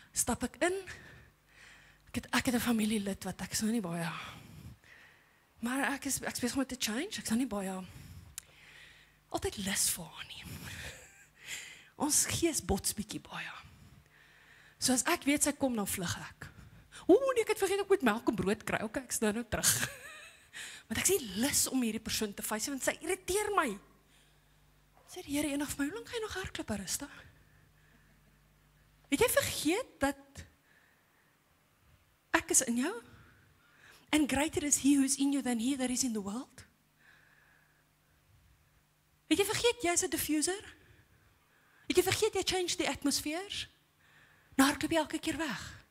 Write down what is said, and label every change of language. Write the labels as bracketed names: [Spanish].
[Afrikaans] Stap ek in, ek het 'n familielid wat ek is nou nie baie, maar ek is besig met 'n change, ek is nou nie baie, altyd lus vir haar nie. Ons gees bots bietjie baie. So as ek weet sy kom, dan vlug ek. Nee, ek het vergeet ek moet melk en brood kry. Okay, ek is nou terug. Want ek sê lus om hierdie persoon te face, want sy irriteer my. Sê die Here eendag vir my, hoe lank gaan jy nog hardloop, Arista? Het jy vergeet dat ek is in jou? [English] And greater is he who is in you than he that is in the world? [Afrikaans] Het jy vergeet jy is 'n diffuser? Het jy vergeet jy change die atmosphere? Nou hardloop jy elke keer weg.